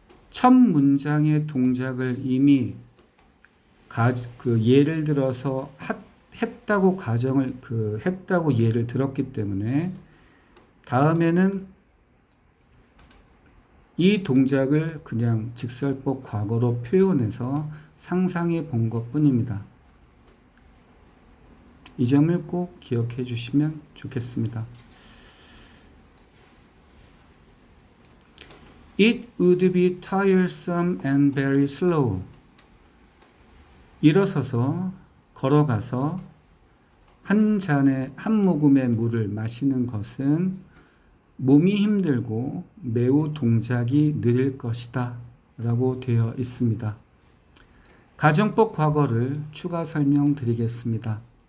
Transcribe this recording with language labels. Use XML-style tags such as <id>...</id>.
<ko>첫 문장의 동작을 이미 예를 들어서 했다고 했다고 예를 들었기 때문에 다음에는 이 동작을 그냥 직설법 과거로 표현해서 상상해 본 것뿐입니다. 이 점을 꼭 기억해 주시면 좋겠습니다.</ko> <en>It would be tiresome and very slow.</en> <ko>일어서서 걸어가서 한 모금의 물을 마시는 것은 몸이 힘들고 매우 동작이 느릴 것이다 라고 되어 있습니다. 가정법 과거를 추가 설명드리겠습니다.</ko>